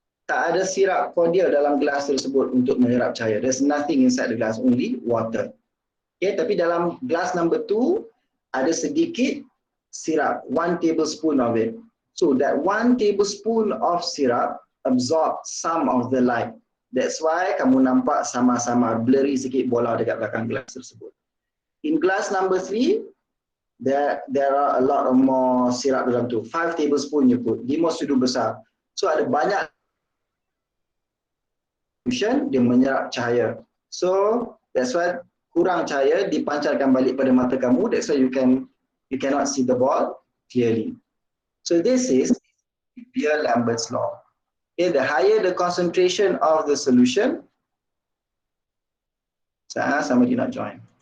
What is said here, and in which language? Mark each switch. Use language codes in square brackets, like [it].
[ms] Tak ada sirap cordial dalam gelas tersebut untuk menyerap cahaya. [en] There's nothing inside the glass, only water. Okay, [ms] tapi dalam glass number 2 ada sedikit sirap, [en] 1 tablespoon of it. So that 1 tablespoon of syrup absorb some of the light. That's why [ms] kamu nampak sama-sama blurry sikit bola dekat belakang gelas tersebut. [en] In glass number 3, there are a lot of more syrup [ms] dalam tu. [en] 5 tablespoon you put. [ms] 5 sudu besar. So ada banyak dia menyerap cahaya. [en] So that's why [ms] kurang cahaya dipancarkan balik pada mata kamu. [en] That's why you cannot see the ball clearly. So this is Lambert's law. Okay, the higher the concentration of the solution, somebody not join.